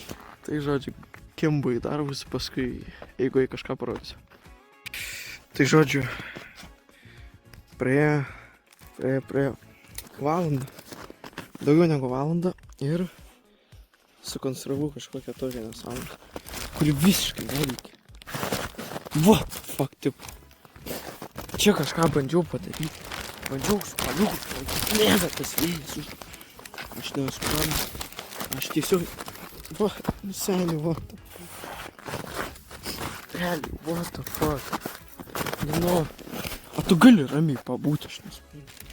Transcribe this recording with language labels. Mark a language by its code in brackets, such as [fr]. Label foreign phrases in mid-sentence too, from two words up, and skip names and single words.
[lt] Tai žodžiu, kimbu į darbus, paskui jeigu į kažką parodysiu. Tai žodžiu, praėjo valandą, daugiau negu valandą ir sukonstravau kažkokią tokią nesąmonę, kuri visiškai neveikia. [en] What the fuck, [lt] taip. Čia kažką bandžiau padaryti. Bandžiau su paliuku, nėra tas vėjas už. Aš nesuprantu. Aš tiesiog... Va, seniai, [en] what the fuck. Realiai, what the fuck. [lt] Nu, o tu gali ramiai pabūti, aš nesuprantu.